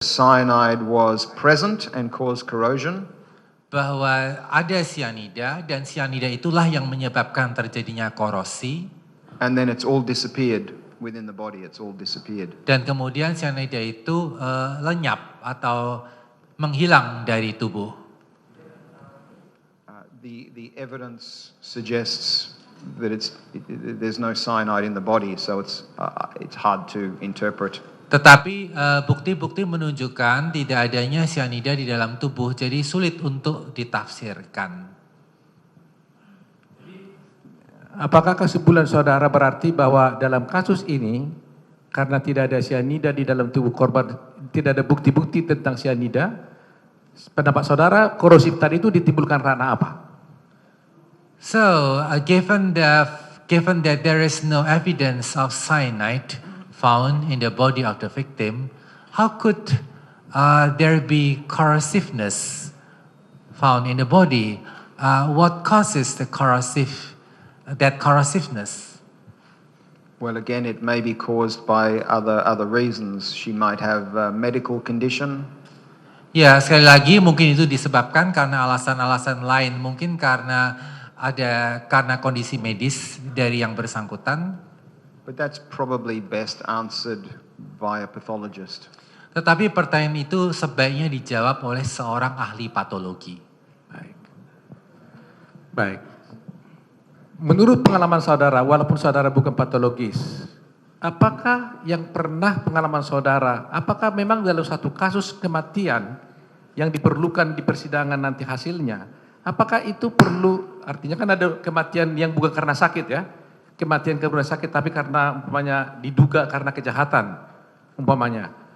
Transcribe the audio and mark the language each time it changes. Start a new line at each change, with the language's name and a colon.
English: Cyanide was present and caused corrosion.
Indonesian: Bahwa ada sianida dan sianida itulah yang menyebabkan terjadinya korosi.
English: And then it's all disappeared within the body. It's all disappeared.
Indonesian: Dan kemudian sianida itu lenyap atau menghilang dari tubuh.
English: The evidence suggests that there's no cyanide in the body, so it's hard to interpret.
Indonesian: Tetapi bukti-bukti menunjukkan tidak adanya sianida di dalam tubuh, jadi sulit untuk ditafsirkan. Apakah kesimpulan saudara berarti bahwa dalam kasus ini, karena tidak ada sianida di dalam tubuh korban, tidak ada bukti-bukti tentang sianida, pendapat saudara korosif tadi itu ditimbulkan karena apa?
English: So, given that there is no evidence of cyanide found in the body of the victim, how could there be corrosiveness found in the body? What causes that corrosiveness? Well, again, it may be caused by other reasons. She might have a medical condition.
Indonesian: Ya, sekali lagi mungkin itu disebabkan karena alasan-alasan lain, mungkin karena kondisi medis dari yang bersangkutan.
English: But that's probably best answered by a pathologist.
Indonesian: Tetapi pertanyaan itu sebaiknya dijawab oleh seorang ahli patologi. Baik. Menurut pengalaman saudara, walaupun saudara bukan patologis, apakah yang pernah pengalaman saudara, apakah memang dalam satu kasus kematian yang diperlukan di persidangan nanti hasilnya, apakah itu perlu, artinya kan ada kematian yang bukan karena sakit ya, kematian karena sakit tapi karena umpamanya diduga karena kejahatan umpamanya.